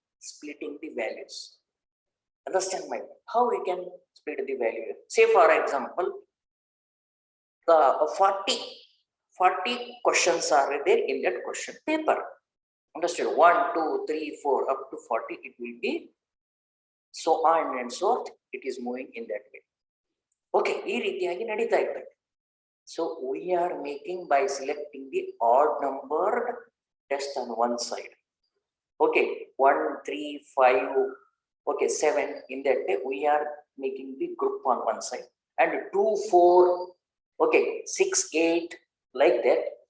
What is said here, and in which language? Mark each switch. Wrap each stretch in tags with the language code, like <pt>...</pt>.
<en>Splitting the values. Understand my point? How we can split the value here? Say for example, 40 questions are there in that question paper. Understood? 1, 2, 3, 4 up to 40. It will be so on and so forth. It is moving in that way.</en> <kn>Okay, ಈ ರೀತಿಯಾಗಿ ನಡೀತಾ ಇರ್ತದೆ.</kn> <en>So we are making by selecting the odd numbered test on one side. Okay, 1, 3, 5, okay, 7. In that way, we are making the group on one side, and 2, 4, okay, 6, 8, like that.</en>